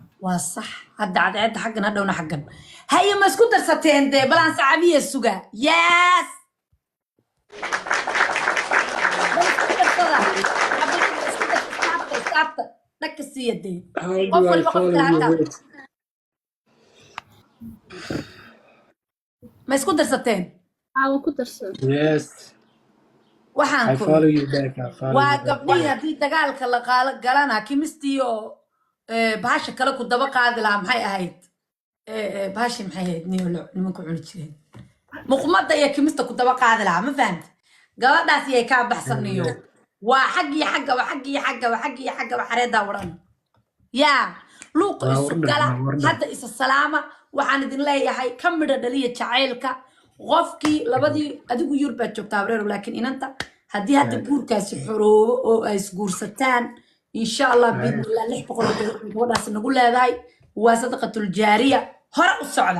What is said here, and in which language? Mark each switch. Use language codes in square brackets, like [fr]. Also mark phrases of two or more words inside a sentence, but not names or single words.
[so] waa sax hadda cadceedda xaggan hadhowna xaggan haye ma isku darsateen dee balaan sacabiya suga yes dhagka siiya dee qof walba qofka halkaa ma isku darsateen aa ku darsan [en] yes [so] waxaan [en] I [so] ku [en] follow you back I follow [so] waa [en] you back [so] gabdhihii haddii dagaalka la galana kimistii oo bahasha kale ku daba qaadi lahaa maxay ahayd bahashi maxay ahayd nimanku cuni jireen muqmadda iyo kimista ku daba qaadi lahaa ma fahamti gabadhaas iyay kaa baxsaniyo waa xag iyo xagga waa xag iyo xagga waa xag iyo xagga waa xareeddaa wadhan yaa luuqa isu gala hadda isa salaama waxaan idin leeyahay ka midha dhaliya jacaylka qofkii labadii adigu yur baad joogtaa abreero laakiin inanta haddii hadda guurkaasi xoroobo oo ay isguursataan [ar] إن شاء الله بإذن الله [so] 600 gabadhaas nagu leedahay waa sadaqatul jaariya hore u socda